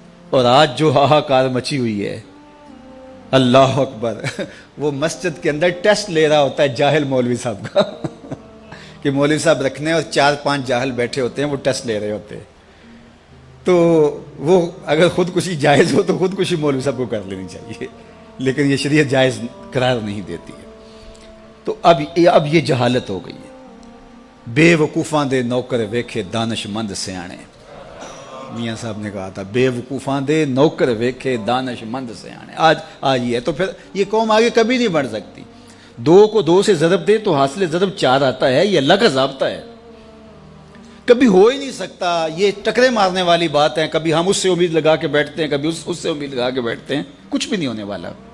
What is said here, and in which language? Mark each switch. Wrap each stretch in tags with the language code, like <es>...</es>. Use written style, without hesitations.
<ur>اور آج جو ہاہاکار مچی ہوئی ہے، اللہ اکبر، وہ مسجد کے اندر ٹیسٹ لے رہا ہوتا ہے جاہل مولوی صاحب کا کہ مولوی صاحب رکھنے اور 4-5 جاہل بیٹھے ہوتے ہیں، وہ ٹیسٹ لے رہے ہوتے ہیں. تو وہ اگر خودکشی جائز ہو تو خودکشی مولوی صاحب کو کر لینی چاہیے، لیکن یہ شریعت جائز قرار نہیں دیتی ہے. تو اب یہ جہالت ہو گئی ہے.</ur> <pa>بے وقوفاں دے نوکر ویکھے دانش مند سیانے، میاں صاحب نے کہا تھا بے وقوفاں دے نوکر ویکھے دانش مند سیانے.</pa> <ur>آج یہ تو پھر یہ قوم آگے کبھی نہیں بڑھ سکتی. 2 کو 2 سے ضرب دے تو حاصل ضرب 4 آتا ہے. یہ اللہ کا ضابطہ ہے، کبھی ہو ہی نہیں سکتا. یہ ٹکرے مارنے والی بات ہے. کبھی ہم اس سے امید لگا کے بیٹھتے ہیں، کبھی اس سے امید لگا کے بیٹھتے ہیں. کچھ بھی نہیں ہونے والا.</ur>